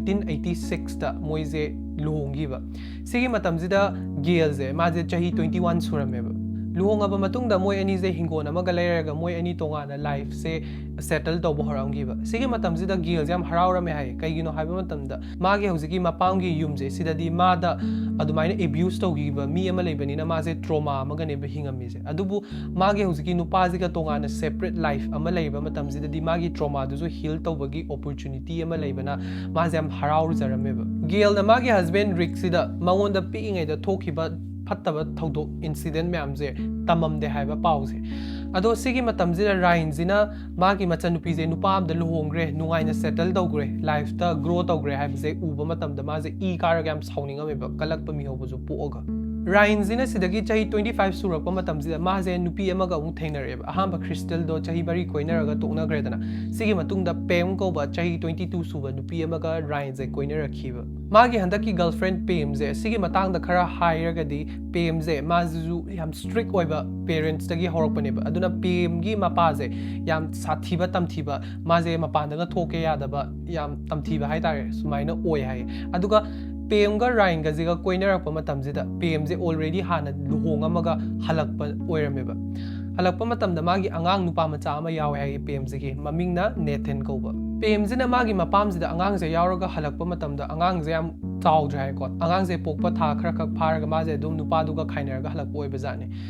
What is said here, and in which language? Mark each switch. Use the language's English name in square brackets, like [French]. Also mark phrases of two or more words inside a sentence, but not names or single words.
[Manipuri] 1986 ta moise luhongiba sigi matamjida Gail je maje chahi 21 surameba luhongaba matungda moi ani je hingona amaga leiraga moi ani tongana life se settle tawba horamgiba sigi matamjida Gail jam haraurame hai kaigino haiba matamda mage hojiki mapamgi yumje sidadi mada adumaina abuse tawgiba mi ama leibanina maje trauma amaga ne hingamise adubu mage hojiki nupajiga tongana [English] separate life [Manipuri] ama leiba matamjida magi trauma duzo heal tawbagi opportunity ama leibana maje am haraur jarameba Gail na magi husband Rick sida mangonda piingai da thokiba fattaba thawdok incident myamje tamamde haiba pause ado sigi matamjida Ryan jina magi machanupi je nupa amda luhongre nungaina settle dogre life ta grow tawgre haibje uba matamda maje e karagam sauningameba kalakpa mi hobuju puoga Ryan jina sidagi chahi 25 surakpa matamjida maje nupi amaga ung thainareba ahamba Crystal do chahi bari koinaraga toknagre dana sigi matungda Pem ko ba chahi 22 suba nupi amaga Ryan je koinarakhiba magi handaki girlfriend Pem je sigi matangda khara hairagadi Pem je mazu yam strict oiba parents dagi horakpaneba aduna Pem gi mapa je yam sathiba tamthiba maje mapandaga thoke yadaba yam tamthiba haitare sumaina oi hai aduga Pem ga Ryan ga jiga koinarakpa matamjida Pem je already hana luhongamaga halakpa oirameba halakpa matamda magi angang nupa macha ama yawe hai Pem je gi mamingna Nathan koba Pem jina magi mapamjida angang je yauraga halakpa matamda angang je yam chaudre hai ko angang je pokpa tha khara khak pharaga maje dum nupa duga khainaraga halakpa oibajani